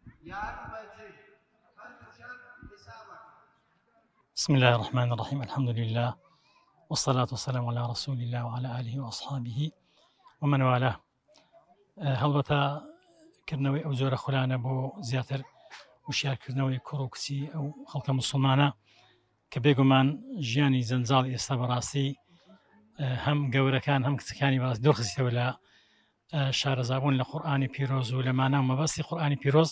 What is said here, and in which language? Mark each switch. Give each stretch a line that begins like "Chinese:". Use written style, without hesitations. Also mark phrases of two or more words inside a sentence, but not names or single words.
Arabic: بسم الله الرحمن الرحيم. الحمد لله والصلاة والسلام على رسول الله وعلى آله وأصحابه ومن والاه.
Central Kurdish: هەڵبەتە کردنەوەی ئەو جۆرە خولانە بۆ زیاتر وشارکردنەوەی کوڕ و کچی ئەو خەڵکە موسڵمانە کە بێگومان ژیانی جەنجاڵی ئێستا بەڕاستی هەم گەورەکان هەم کچەکانی باس دۆخستەوە لە شارەزابوون لە قورئانی پیرۆز و لە مانە و مەبەستی قورئانی پیرۆز.